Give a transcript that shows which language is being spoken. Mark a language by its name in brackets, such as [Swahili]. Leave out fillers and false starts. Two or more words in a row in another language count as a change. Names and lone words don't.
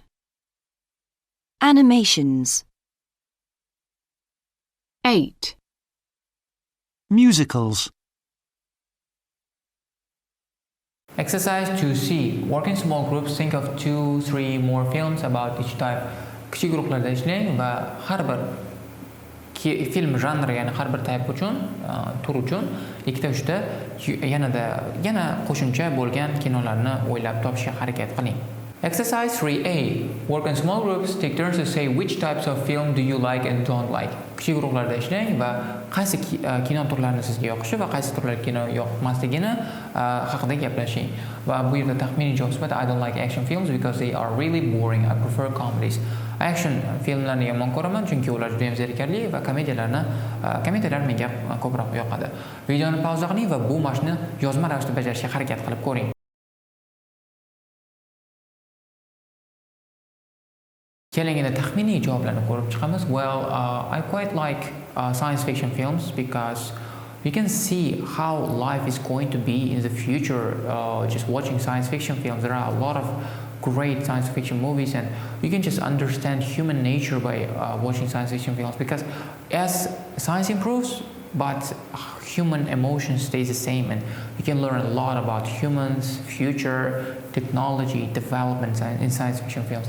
[English] Animations. 8, Musicals. Exercise 2C. Work in small groups. Think of 2-3 more films about each type. [Uzbek] Kichik guruhlarda ishlang va har bir film janri, ya'ni har bir type uchun, tur uchun 2-3 ta yana qo'shimcha bo'lgan kinolarni o'ylab topishga harakat qiling. [English] Exercise 3A. Work in small groups. Take turns to say which types of film do you like and don't like. [Uzbek] Kichik guruhlarda ishlang va qaysi kino turlarini sizga yoqishi va qaysi turlar kino yoqmasligini haqida gaplashing. Va bu yerda taxminiy javob sifatida [English] I don't like action films because they are really boring. I prefer comedies. [Uzbek] Action filmlarni yomon ko'raman chunki ular juda ham zerikarli va komediyalar menga ko'proq yoqadi. Videoni pauza qiling va bu mashqni yozma ravishda bajarishga harakat qilib ko'ring. Kelingida taxminiy javoblarni ko'rib chiqamiz. [English] Well, I quite like science fiction films because we can see how life is going to be in the future just watching science fiction films. There are a lot of great science fiction movies and you can just understand human nature by watching science fiction films because as science improves but human emotion stays the same and you can learn a lot about humans, future, technology, developments in science fiction films.